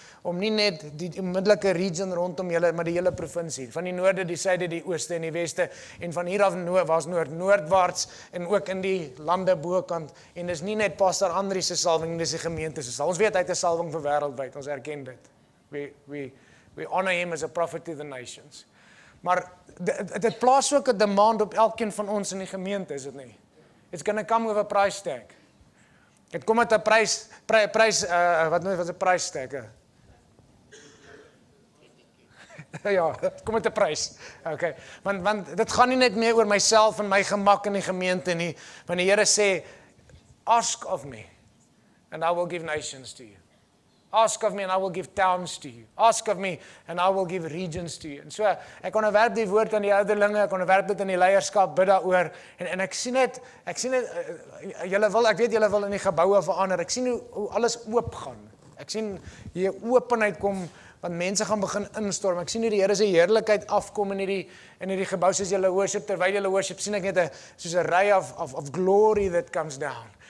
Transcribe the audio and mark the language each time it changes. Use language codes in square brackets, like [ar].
[af] om nie net die onmiddellike region rondom julle, maar die hele provinsie, van die noorde, die suide, die ooste en die weste, en van hier af was noordwaarts, en ook in die lande bokant, en dis nie net Pastor Andries se salwing, dis die gemeente se salwing. Ons weet hy het 'n salwing vir wêreldwyd, ons erken dit. [en] We honor him as a prophet to the nations. [af] Maar dit plaas ook 'n demand op elkeen van ons in die gemeente, is dit nie? [en] It's gonna come with a price tag. [af] Dit kom met 'n prys, wat is 'n [en] price tag? [af] Ja, dit kom met 'n prys. Okay. Want dit gaan nie net meer oor myself en my gemak in die gemeente nie, want die Here sê, [en] ask of me, and I will give nations to you. Ask of me and I will give towns to you. Ask of me and I will give regions to you. [af] En so, ek onderwerp die woord aan die ouderlinge, ek onderwerp dit in die leierskap, bid daaroor, en ek sien net, ek weet julle wil in die geboue verander, ek sien hoe alles oop gaan. Ek sien hier openheid kom, want mense gaan begin instorm. Ek sien hoe die Here se heerlikheid afkom in hierdie gebou, soos julle worship, terwyl julle worship, sien ek net soos 'n [en] ray of glory that comes down.